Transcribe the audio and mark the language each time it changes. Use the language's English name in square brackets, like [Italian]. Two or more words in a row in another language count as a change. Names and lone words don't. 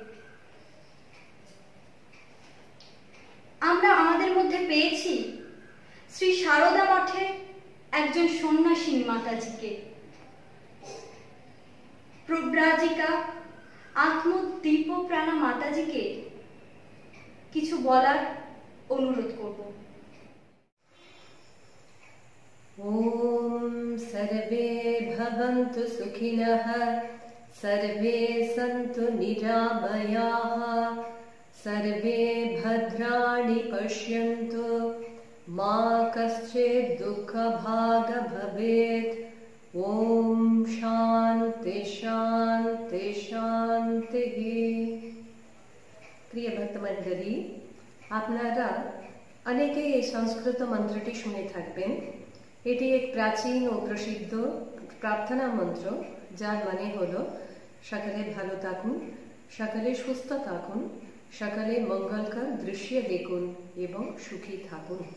[Bangla] আমরা আমাদের মধ্যে পেয়েছি শ্রী সারদা মঠের একজন সন্ন্যাসী মাতাজিকে। প্রব্রাজিকা আত্মদীপপ্রাণা মাতাজিকে কিছু বলার অনুরোধ করব। [Sanskrit] ॐ सर्वे भवन्तु सुखिनः, सर्वे सन्तु निरामयाः, सर्वे भद्राणि पश्यन्तु, मा कश्चित् दुःखभाग् भवेत्। ॐ शान्ति शान्ति शान्तिः। [Bangla] প্রিয় ভক্তমণ্ডলী, আপনারা অনেকেই এই সংস্কৃত মন্ত্রটি শুনে থাকবেন। এটি এক প্রাচীন ও প্রসিদ্ধ প্রার্থনা মন্ত্র, যার মানে হলো সকলে ভালো থাকুন, সকলে সুস্থ থাকুন, সকলে মঙ্গলকর দৃশ্য দেখুন এবং সুখী থাকুন।